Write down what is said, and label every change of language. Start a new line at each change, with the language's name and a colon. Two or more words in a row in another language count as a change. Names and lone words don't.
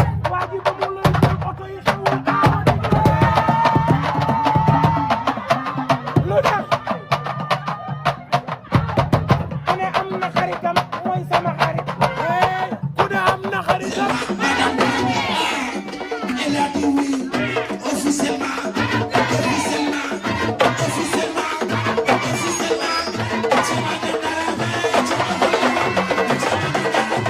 Wolof: Waa ji ba mu lay jël oto yi xewul, awa di jul. Lu tax? Ku ne am na xaritam, mooy sama xarit. Hey, ku ne am na xaritam.
French: Elle a dit oui, officiellement, officiellement, officiellement, officiellement. Tu m'as donné la main, tu m'as donné la main.